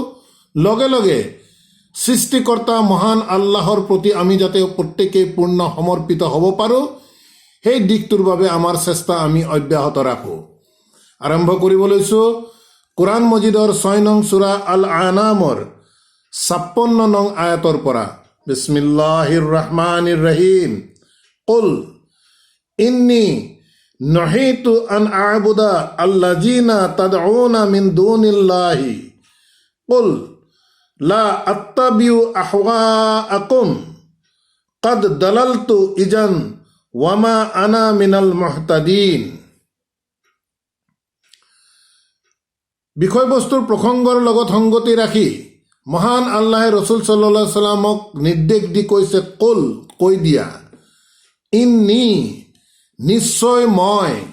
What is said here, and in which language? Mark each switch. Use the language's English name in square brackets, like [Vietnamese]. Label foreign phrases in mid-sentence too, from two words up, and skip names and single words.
[Assamese] লগে লগে সৃষ্টিকৰ্তা মহান আল্লাহৰ প্ৰতি আমি যাতে প্ৰত্যেকেই পূৰ্ণ সমৰ্পিত হ'ব পাৰোঁ সেই দিশটোৰ বাবে আমাৰ চেষ্টা আমি অব্যাহত ৰাখোঁ। আৰম্ভ কৰিব লৈছোঁ কোৰআন মজিদৰ 6 নং সূৰা আল আনামৰ 56 নং আয়াতৰ পৰা। [Arabic] بسم الله الرحمن الرحيم. قل إني نهيت أن أعبد الذين تدعون من دون الله قل لا أتبع أهواءكم قد ضللت إذا وما أنا من المهتدين. [Assamese] বিষয়বস্তুৰ প্ৰসংগৰ লগত সংগতি ৰাখি মহান আল্লাহে ৰসুল [Arabic] صلى الله عليه وسلم [Assamese] নিৰ্দেশ দি কৈছে, কুল কৈ দিয়া, ইন্নী নিশ্চয় মই,